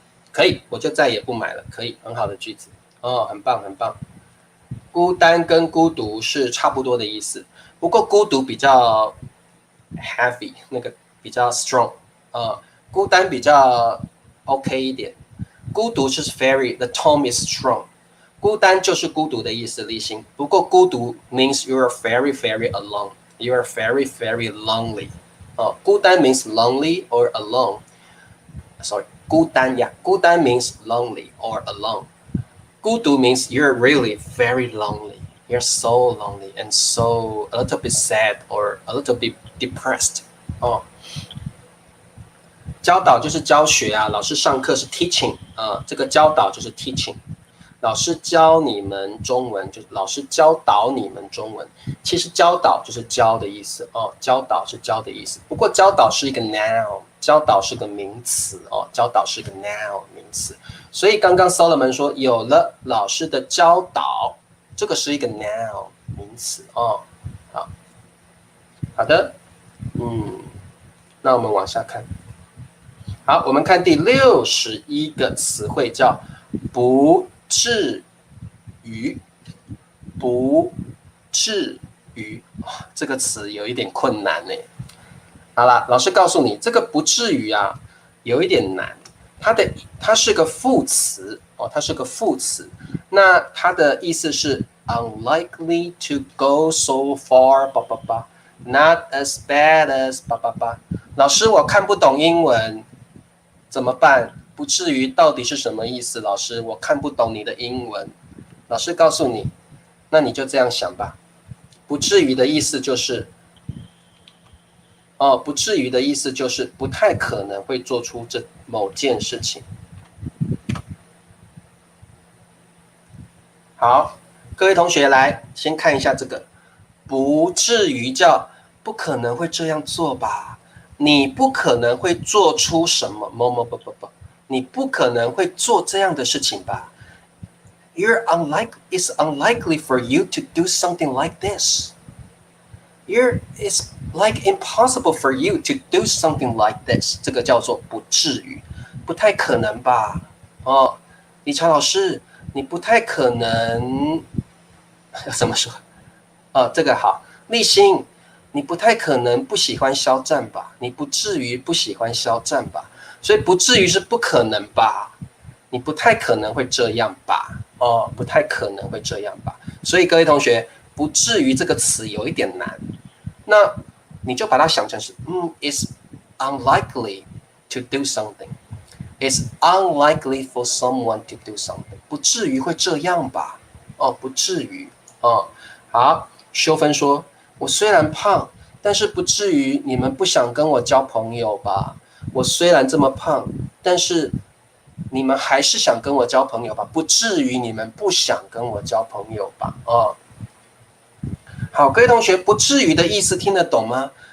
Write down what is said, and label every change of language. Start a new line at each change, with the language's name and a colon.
Chinese: 可以，我就再也不买了。可以，很好的句子很棒，很棒。孤单跟孤独是差不多的意思，不过孤独比较 heavy， 那个比较 strong，孤单比较 OK 一点。孤独是
English: the tone is strong。
Chinese: 孤单就是孤独的意思，立新。不过孤独
English: means you are very very alone. You are very very lonely. 孤单 means lonely or alone. Sorry, 孤单 孤单 means lonely or alone. 孤独 means you're really very lonely. You're so lonely and so a little bit sad or a little bit depressed.
Chinese: 教导就是教学老师上课是 teaching 这个教导就是 teaching。老师教你们中文，就是老师教导你们中文。其实教导就是教的意思教导是教的意思。不过教导是一个 noun， 教导是个名词教导是个 noun 名词。所以刚刚 Solomon 说有了老师的教导，这个是一个 noun 名词好的，那我们往下看。好，我们看第61个词汇叫不至于，不至于，这个词有一点困难呢。好啦，老师告诉你，这个不至于有一点难。它是个副词它是个副词。那它的意思是
English: unlikely to go so far， not as bad as
Chinese: 老师，我看不懂英文，怎么办？不至于到底是什么意思？老师，我看不懂你的英文。老师告诉你，那你就这样想吧。不至于的意思就是不至于的意思就是不太可能会做出这某件事情。好，各位同学来先看一下这个不至于叫不可能会这样做吧？你不可能会做出什么你不可能会做这样的事情吧？
English: It's unlikely for you to do something like this. It's like impossible for you to do something like this.
Chinese: 这个叫做不至于，不太可能吧？李强老师，你不太可能怎么说？这个好，立新，你不太可能不喜欢肖战吧？你不至于不喜欢肖战吧？所以不至于是不可能吧？你不太可能会这样吧？不太可能会这样吧？所以各位同学，不至于这个词有一点难，那你就把它想成是
English: it's unlikely to do something. It's unlikely for someone to do something.
Chinese: 不至于会这样吧？不至于好，修芬说，我虽然胖，但是不至于你们不想跟我交朋友吧？我虽然这么胖，但是你们还是想跟我交朋友吧？不至于你们不想跟我交朋友吧？好，各位同学，不至于的意思听得懂吗？